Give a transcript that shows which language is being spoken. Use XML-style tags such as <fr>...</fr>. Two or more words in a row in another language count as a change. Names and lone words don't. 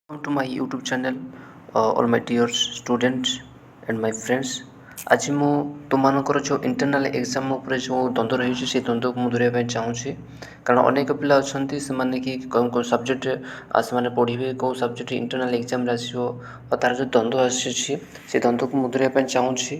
<en>Welcome to my YouTube channel, all my dear students and my friends.</en> <or>ଆଜି ମୁଁ ତୁମମାନଙ୍କର ଯେଉଁ</or> <en>internal exam</en> <or>ଉପରେ ଯେଉଁ ଦ୍ୱନ୍ଦ୍ୱ ରହିଛି ସେ ଦ୍ୱନ୍ଦ୍ୱକୁ ମୁଁ ଦୂରେଇବା ପାଇଁ ଚାହୁଁଛି। କାରଣ ଅନେକ ପିଲା ଅଛନ୍ତି ସେମାନେ କି କେଉଁ ସବଜେକ୍ଟରେ ସେମାନେ ପଢ଼ିବେ, କେଉଁ ସବଜେକ୍ଟ</or> <en>internal examରେ</en> <or>ଆସିବ ଆଉ ତା'ର ଯେଉଁ ଦ୍ୱନ୍ଦ୍ୱ ଆସିଛି ସେ ଦ୍ୱନ୍ଦ୍ୱକୁ ମୁଁ ଦୂରେଇବା ପାଇଁ ଚାହୁଁଛି।</or>